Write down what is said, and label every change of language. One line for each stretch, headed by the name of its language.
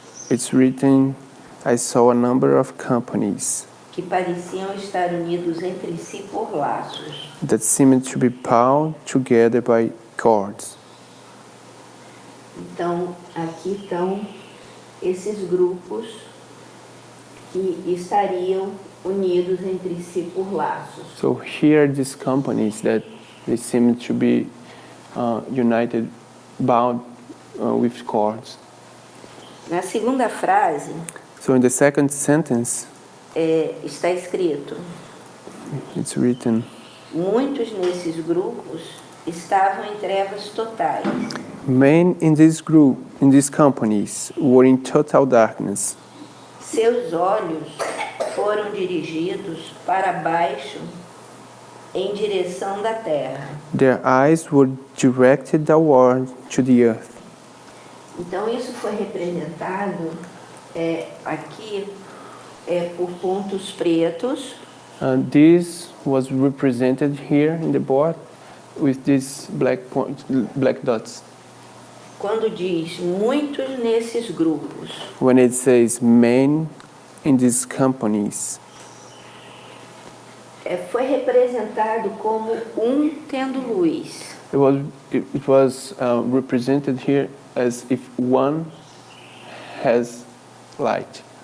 English: it's written, I saw a number of companies
Portuguese: que pareciam estar unidos entre si por laços.
English: that seemed to be bound together by cords.
Portuguese: Então, aqui estão esses grupos que estariam unidos entre si por laços.
English: So here are these companies that they seem to be united, bound with cords.
Portuguese: Na segunda frase,
English: So in the second sentence,
Portuguese: está escrito:
English: it's written,
Portuguese: muitos nesses grupos estavam em trevas totais.
English: men in this group, in these companies, were in total darkness.
Portuguese: Seus olhos foram dirigidos para baixo em direção da terra.
English: Their eyes were directed downward to the earth.
Portuguese: Então isso foi representado aqui por pontos pretos,
English: And this was represented here in the board with these black dots.
Portuguese: quando diz muitos nesses grupos.
English: When it says men in these companies,
Portuguese: Foi representado como tendo luz.
English: it was represented here as if one has light.